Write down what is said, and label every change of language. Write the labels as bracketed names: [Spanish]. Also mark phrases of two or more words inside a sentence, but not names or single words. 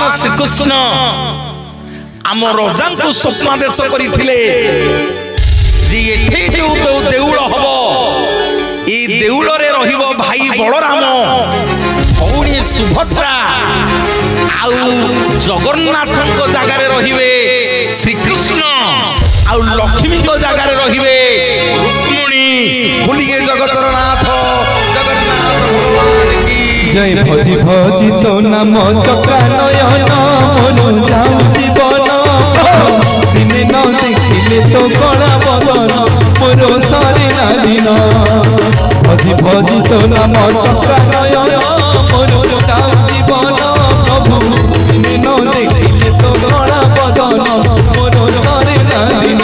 [Odia] ଶ୍ରୀକୃଷ୍ଣ ଆମ ରଜାଙ୍କୁ ସ୍ୱପ୍ନାଦେଶ କରିଥିଲେ ଯେ ଏଠି ଯୋଉ ଦେଉଳ ହବ, এই দেউଳରେ ରହିବ ଭାଇ ବଳରାମ, ଭଉଣୀ ସୁଭଦ୍ରା, ଆଉ ଜଗନ୍ନାଥଙ୍କ ଜାଗାରେ ରହିବେ ଶ୍ରୀକୃଷ୍ଣ, ଆଉ ଲକ୍ଷ୍ମୀଙ୍କ ଜାଗାରେ ରହିବେ ରୁକ୍ମିଣୀ। ବୋଲିଏ ଜଗତର ନାଥ ଜଗନ୍ନାଥ ଭଗବାନ କି জয়। ଭଜି ଭଜି ତୋ ନାମ ଚକ୍ରା ନୟନ, ମନ ଯାଉ ଜୀବନ, ଦିନେ ନ ଦେଖିଲେ ତୋ ଗୋରା ବଦନ, ମୋର ସରେ ନା ଦିନ। ଭଜି ଭଜି ତୋ ନାମ ଚକ୍ରା ନୟନ, ମନ ଯାଉ ଜୀବନ, ପ୍ରଭୁ ଦିନେ ନ ଦେଖିଲେ ତୋ ଗୋରା ବଦନ, ମୋର ସରେ ନା ଦିନ।